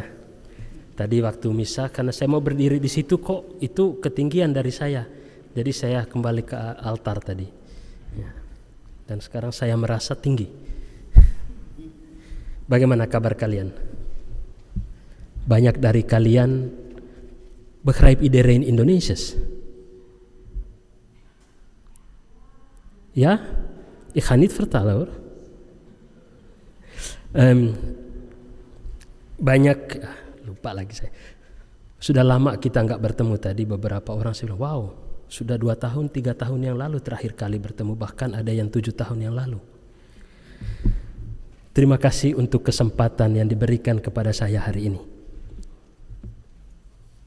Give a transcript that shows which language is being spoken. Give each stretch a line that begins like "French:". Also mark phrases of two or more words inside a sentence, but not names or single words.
Indonesian: Tadi waktu misa, karena saya mau berdiri di situ kok itu ketinggian dari saya. Jadi saya kembali ke altar tadi. Ya. Dan sekarang saya merasa tinggi. Bagaimana kabar kalian? Banyak dari kalian
Dutch: begrijp iedereen Indonesisch? Ja? Ik ga niet vertalen hoor.
Indonesian: Banyak, lupa lagi saya. Sudah lama kita nggak bertemu tadi. Beberapa orang saya bilang, wow, sudah 2 tahun, 3 tahun yang lalu terakhir kali bertemu. Bahkan ada yang 7 tahun yang lalu. Terima kasih untuk kesempatan yang diberikan kepada saya hari ini.